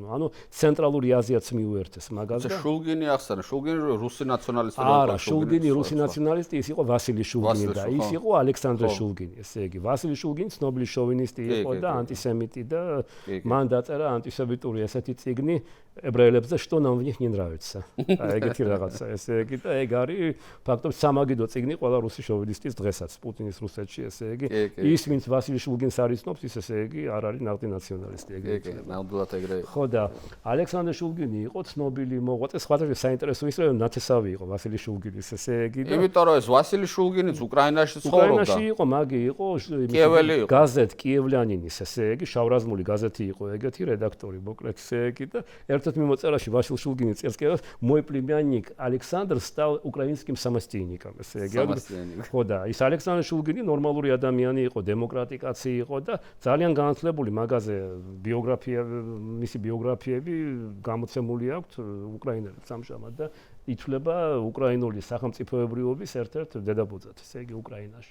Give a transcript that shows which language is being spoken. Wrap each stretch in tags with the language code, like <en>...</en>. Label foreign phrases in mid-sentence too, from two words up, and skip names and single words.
<ka>ანუ ცენტრალური აზიაც მიუერთეს მაგალითად. შულგინი ახსნა, შულგინი რუსი ნაციონალისტი იყო. არა, შულგინი რუსი ნაციონალისტი, ის იყო ვასილი შულგინი და ის იყო ალექსანდრე შულგინი, ესე იგი ვასილი შულგინი ცნობილი შოვინისტი იყო და ანტისემიტი და მან დაწერა ანტისემიტური ესეთი წიგნი ებრაელებზე</ka> <ru>что нам в них не нравится.</ru> <ka>ეგეთი რაღაცა, ესე იგი და ეგ არის ფაქტობრივად სამაგიდო წიგნი ყველა რუსი შოვინისტის დღესაც პუტინის რუსეთში, ესე იგი ის ვინც ვასილი შულგინს არ იცნობს, ის ესე იგი იგი არ არის ნახტი ნაციონალისტი ეგრე. ნამდვილად ეგრე. ხო და ალექსანდრე შულგინი იყო ცნობილი მოღვაწე, სხვადასხვა საინტერესო ის რომ ნათესავი იყო ვასილი შულგინის, ესე იგი და იმიტომ რომ ეს ვასილი შულგინიც უკრაინაში ცხოვრობდა. უკრაინაში იყო, მაგი იყო გაზეთ კიევლიანინის, ესე იგი შავრაზმული გაზეთი იყო ეგეთი რედაქტორი, მოკლედ ესე იგი და ერთ-ერთ მიმოწერაში ვასილ შულგინი წერს კი</ka> <ru>мой племянник Александр стал украинским самостейником,</ru> <ka>ესე იგი. ხო და ის ალექსანდრე შულგინი ნორმალური ადამიანი იყო, დემოკრატი კაცი იყო და ძალიან განათლებული მაგაზე მისი ბიოგრაფიები გამოცემული აქვს უკრაინელებს ამჟამად და ითვლება უკრაინული სახელმწიფოებრიობის ერთ-ერთ დედაბოძად, ესე იგი უკრაინაში.</ka>